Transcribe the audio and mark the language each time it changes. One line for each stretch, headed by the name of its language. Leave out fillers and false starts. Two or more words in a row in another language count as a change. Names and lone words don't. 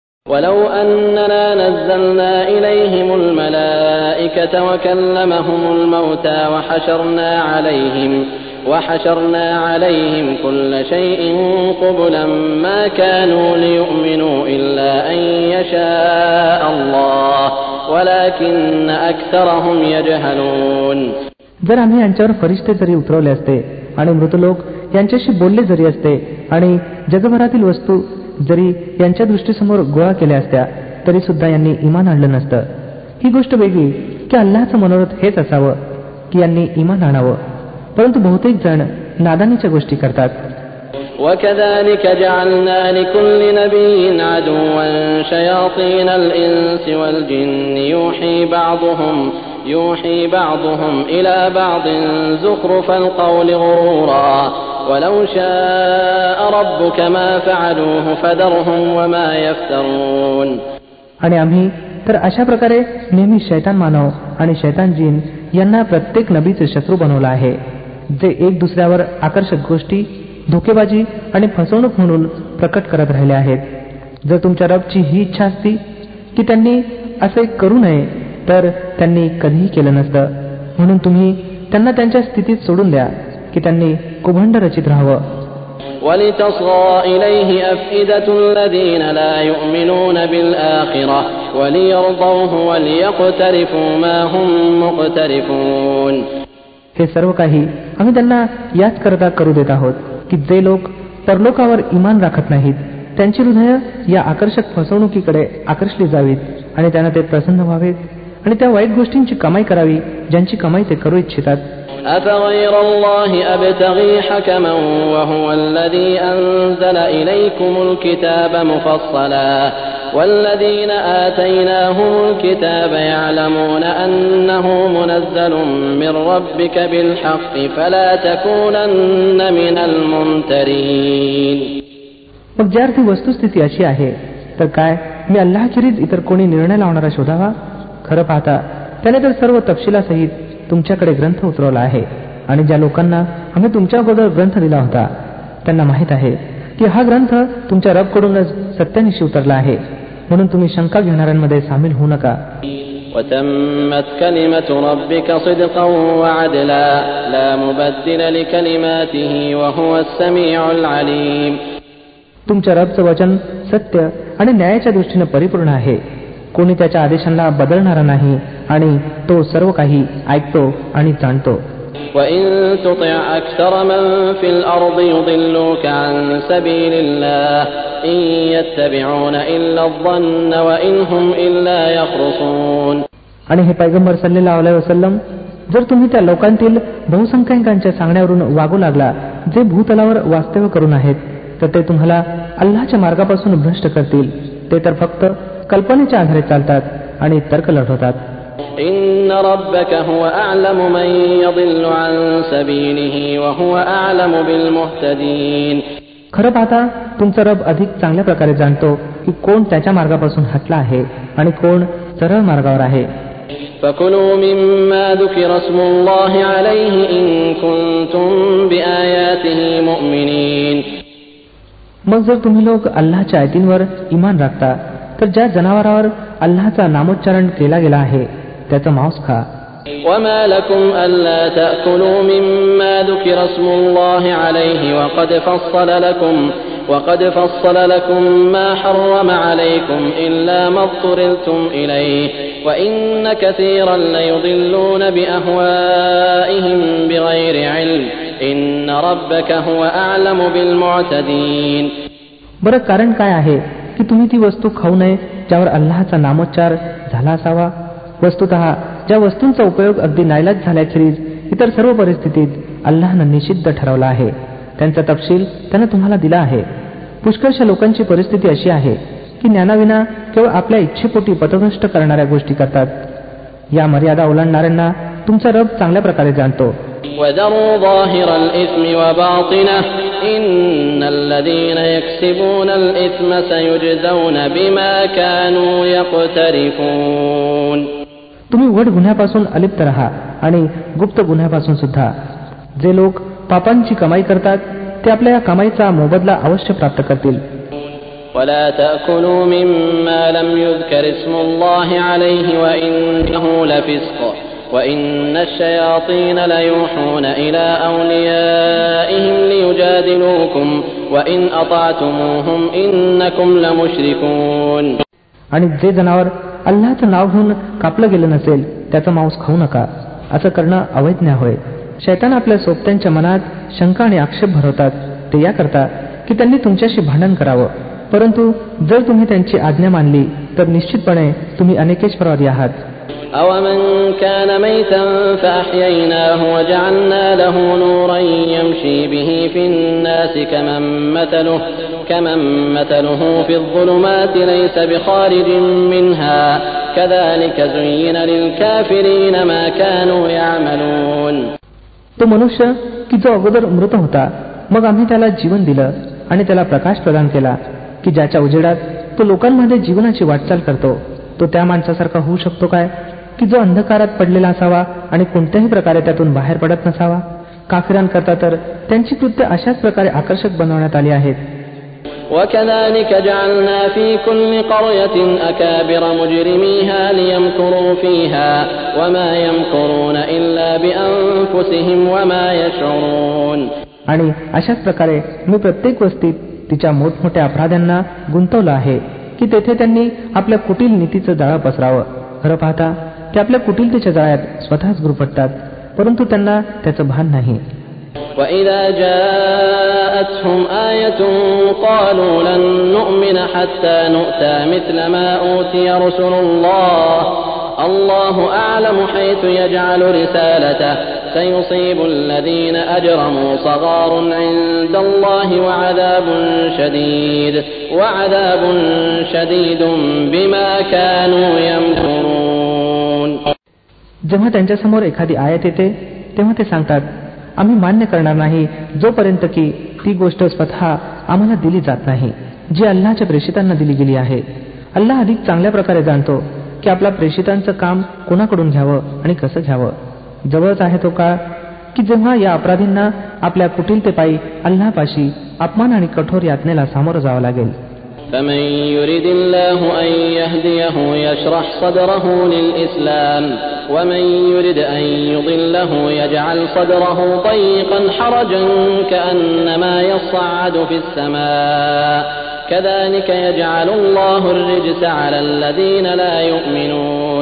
Arabic: ولو أننا نزلنا إليهم الملائكة وكلمهم الموتى وحشرنا عليهم كل شيء قبلا ما كانوا ليؤمنوا إلا أن يشاء الله ولكن أكثرهم يجهلون.
Marathi: जर आम्ही यांच्यावर फरिश्ते जरी उतरवले असते आणि मृतलोक यांच्याशी बोलले जरी असते आणि जगभरातील वस्तू जरी यांच्या दृष्टीसमोर गोळा केल्या असत्या तरी सुद्धा यांनी इमान आणलं नसतं. ही गोष्ट वेगळी की अल्लाहचं मनोरथ हेच असावं की यांनी इमान आणावं, परंतु बहुतेक जण नादानीच्या गोष्टी करतात.
Arabic: وكذلك جعلنا لكل نبي عدوا شياطين الإنس والجن يوحي بعضهم إلى بعض زخرف القول غرورا ولو شاء ربك ما فعلوه فذرهم وما يفترون.
Marathi: आणि आम्ही तर अशा प्रकारे नेहमी शैतान मानव आणि शैतान जिन यांना प्रत्येक नबीचे शत्रू बनवला आहे, जे एक दुसऱ्यावर आकर्षक गोष्टी, धोकेबाजी आणि फसवणूक म्हणून प्रकट करत राहिले आहेत. जर तुमच्या रबची ही इच्छा असती की त्यांनी असे करू नये तर त्यांनी कधीही केलं नसतं. म्हणून तुम्ही त्यांना त्यांच्या स्थितीत सोडून द्या की त्यांनी कुभंड रचित राहावं.
Arabic: وَلِتَصْغَى إِلَيْهِ أَفْئِدَةُ الَّذِينَ لَا يُؤْمِنُونَ بِالْآخِرَةِ وَلِيَرْضَوْهُ وَلِيَقْتَرِفُوا مَا هُمْ مُقْتَرِفُونَ.
Marathi: हे सर्व काही आम्ही त्यांना याच करता करू देत आहोत की जे लोक परलोकावर इमान राखत नाहीत त्यांची हृदय या आकर्षक फसवणुकीकडे आकर्षली जावीत आणि त्यांना ते प्रसन्न व्हावेत आणि त्या वाईट गोष्टींची कमाई करावी ज्यांची कमाई ते करू इच्छितात.
Arabic: أفغير الله أبتغي حكما وهو الذي أنزل إليكم الكتاب مفصلا والذين آتيناهم الكتاب يعلمون أنه منزل من ربك بالحق فلا تكونن من الممترين.
Marathi: मग ज्यार ती वस्तुस्थिती अशी आहे तर काय मी अल्लाहखेरीज इतर कोणी निर्णय लावणारा शोधावा? खरं पाहता त्याने तर सर्व तपशिलासहित तुमच्याकडे ग्रंथ उतरवला आहे आणि ज्या लोकांना आम्ही तुमच्या अगोदर ग्रंथ दिला होता त्यांना माहित आहे की हा ग्रंथ तुमच्या रबकडूनच सत्यानिशी उतरला आहे, म्हणून तुम्ही शंका घेणाऱ्यांमध्ये सामील होऊ नका.
Arabic: وَتَمَّتْ كَلِمَةُ رَبِّكَ صِدْقًا وَعَدْلًا لَا مُبَدِّلَ لِكَلِمَاتِهِ وَهُوَ السَّمِيعُ الْعَلِيمُ.
Marathi: तुमच्या रबचं वचन सत्य आणि न्यायाच्या दृष्टीने परिपूर्ण आहे. कोणी त्याच्या आदेशांना बदलणारा नाही आणि तो सर्व काही ऐकतो आणि जाणतो.
Arabic: وَإِن تُطِعْ أَكْثَرَ مَن فِي الْأَرْضِ يُضِلُّوكَ عَن سَبِيلِ اللَّهِ إِن يَتَّبِعُونَ إِلَّا الظَّنَّ وَإِنْ هُمْ إِلَّا يَخْرُصُونَ.
Marathi: आणि हे पैगंबर
Arabic: صلى الله عليه وسلم,
Marathi: जर तुम्ही त्या लोकांतील बहुसंख्याकांच्या सांगण्यावरून वागू लागला जे भूतलावर वास्तव्य करून आहेत तर ते तुम्हाला अल्लाहच्या मार्गापासून भ्रष्ट करतील. ते तर फक्त कल्पनेच्या आधारे चालतात आणि तर्क लढवतात.
Arabic: إن ربك هو أعلم من يضل عن سبيله وهو أعلم بالمهتدين.
Marathi: खरं पाहता तुमचा रब अधिक चांगल्या प्रकारे जाणतो की कोण त्याच्या मार्गापासून हटला आहे आणि कोण सरळ मार्गावर आहे.
Arabic: فكلوا مما ذكر اسم الله عليه إن كنتم بآياته مؤمنين.
Marathi: मग जर तुम्ही लोक अल्लाहच्या आयतींवर इमान राखता तर ज्या जनावरावर अल्लाहचा नामोच्चारण केला गेला आहे त्याचं मांस खा.
Arabic: وما لكم ألا تأكلوا مما ذكر اسم الله عليه وقد فصل لكم ما حرم عليكم إلا ما اضطررتم إليه وإن كثيرا ليضلون بأهوائهم بغير علم إن ربك هو أعلم بالمعتدين.
Marathi: बरं कारण काय आहे की तुम्ही ती वस्तू खाऊ नये ज्यावर अल्लाहचा नामोच्चार झाला असावा? वस्तुतः ज्या वस्तूंचा उपयोग अगदी नाईलाज झाल्याखेरीज इतर सर्व परिस्थितीत अल्लाहनं निषिद्ध ठरवला आहे त्यांचा तपशील त्यानं तुम्हाला दिला आहे. पुष्कळशा लोकांची परिस्थिती अशी आहे की ज्ञानाविना केवळ आपल्या इच्छेपोटी पथभ्रष्ट करणाऱ्या गोष्टी करतात. या मर्यादा ओलांडणाऱ्यांना तुमचा रब चांगल्या प्रकारे जाणतो.
Arabic: وَذَرُوا ظَاهِرَ الْإِثْمِ وَبَاطِنَهُ إِنَّ الَّذِينَ يَكْسِبُونَ الْإِثْمَ سَيُجْزَوْنَ بِمَا كَانُوا يَقْتَرِفُونَ.
Marathi: तुम्ही उघड गुन्ह्यापासून अलिप्त राहा आणि गुप्त गुन्ह्यापासून सुद्धा. जे लोक पापांची कमाई करतात ते आपल्या या कमाईचा मोबदला अवश्य प्राप्त करतील.
Arabic: ولا تأكلوا مما لم يذكر اسم الله عليه وإنه لفسق وإن الشياطين ليوحون إلى أوليائهم ليجادلوكم وإن أطعتموهم إنكم لمشركون.
Marathi: आणि जे जनावर अल्लाहचं नाव घेऊन कापलं गेलं नसेल त्याचं मांस खाऊ नका. असं करणं अवैज्ञ होय. शैतान आपल्या सोबत्यांच्या मनात शंका आणि आक्षेप भरवतात ते याकरता की त्यांनी तुमच्याशी भांडण करावं. परंतु जर तुम्ही त्यांची आज्ञा मानली तर निश्चितपणे तुम्ही अनेकेश्वरवादी आहात.
Arabic: أَوَمَنْ كَانَ مَيْتًا فَأَحْيَيْنَاهُ وَجَعَلْنَا لَهُ نُورًا يَمْشِي بِهِ فِي النَّاسِ كَمَنْ مَثَلُهُ فِي الظُّلُمَاتِ لَيْسَ بِخَارِجٍ مِنْهَا كَذَلِكَ زُيِّنَ لِلْكَافِرِينَ مَا كَانُوا يَعْمَلُونَ.
Marathi: तो मनुष्य की जो अगोदर मृत होता मग आम्ही त्याला जीवन दिलं आणि त्याला प्रकाश प्रदान केला की ज्याच्या उजेडात तो लोकांमध्ये जीवनाची वाटचाल करतो. तो त्या माणसासारखा होऊ शकतो काय की जो अंधकारात पडलेला असावा आणि कोणत्याही प्रकारे त्यातून बाहेर पडत नसावा. काफिरांकरता तर त्यांची कृत्य अशाच प्रकारे आकर्षक बनवण्यात आली आहेत.
Arabic: وَكَذَلِكَ جَعَلْنَا فِي كُلِّ قَرْيَةٍ أَكَابِرَ مُجْرِمِيهَا لِيَمْكُرُوا فِيهَا وَمَا يَمْكُرُونَ إِلَّا بِأَنفُسِهِمْ وَمَا يَشْعُرُونَ.
Marathi: आणि अशाच प्रकारे मी प्रत्येक वस्तीत तिच्या मोठमोठ्या अपराध्यांना गुंतवलं आहे की तेथे त्यांनी आपल्या कुटील नीतीचं जाळं पसरावं. खरं पाहता ते आपल्या कुटीलतेच्या जाळ्यात स्वतःच गुरफटतात परंतु त्यांना त्याचं भान नाही.
Arabic: وَإِذَا جَاءَتْهُمْ آيَةٌ قَالُوا لَن نُّؤْمِنَ حَتَّى نُؤْتَىٰ مِثْلَ مَا أُوتِيَ رُسُلُ اللَّهُ أَعْلَمُ حَيْثُ يَجْعَلُ رِسَالَتَهُ سَيُصِيبُ الَّذِينَ أَجْرَمُوا صَغَارٌ عِندَ اللَّهِ وَعَذَابٌ شَدِيدٌ بِمَا كَانُوا يَمْكُرُونَ.
Marathi: जेव्हा त्यांच्यासमोर एखादी आयत येते तेव्हा ते सांगतात आम्ही मान्य करणार नाही जोपर्यंत की ती गोष्ट स्वतः आम्हाला दिली जात नाही जी अल्लाहच्या प्रेषितांना दिली गेली आहे. अल्लाह अधिक चांगल्या प्रकारे जाणतो की आपल्या प्रेषितांचं काम कोणाकडून घ्यावं आणि कसं घ्यावं. जवळच आहे तो काळ की जेव्हा या अपराधींना आपल्या कुटीलतेपायी अल्लाहपाशी अपमान आणि कठोर यातनेला सामोरं जावं लागेल.
Arabic: فمن يرد الله أن يهديه يشرح صدره للإسلام ومن يرد أن يضله يجعل صدره ضيقا حرجا كأنما يصعد في السماء كذلك يجعل الله الرجس على الذين لا يؤمنون.